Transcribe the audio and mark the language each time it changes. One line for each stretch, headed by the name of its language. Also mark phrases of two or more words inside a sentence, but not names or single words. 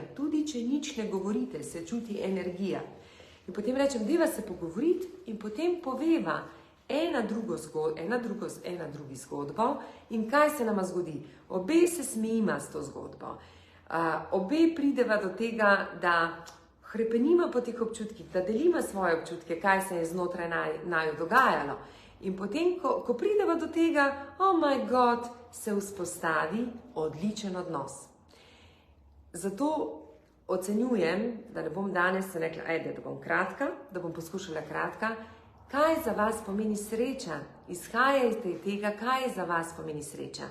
Slovenian: Tudi če nič ne govorite, se čuti energija. In potem rečem, deva se pogovoriti in potem poveva ena drugi zgodbo in kaj se nama zgodi. Obe se smejima s to zgodbo. Obe prideva do tega, da hrepenima po teh občutkih, da delima svoje občutke, kaj se je znotraj naju dogajalo. In potem, ko prideva do tega,
English: oh my God,
Slovenian: se vzpostavi odličen odnos. Zato ocenjujem, da ne bom danes rekla, da bom kratka, da bom poskušala kratka, kaj za vas pomeni sreča, izhajajte iz tega, kaj za vas pomeni sreča.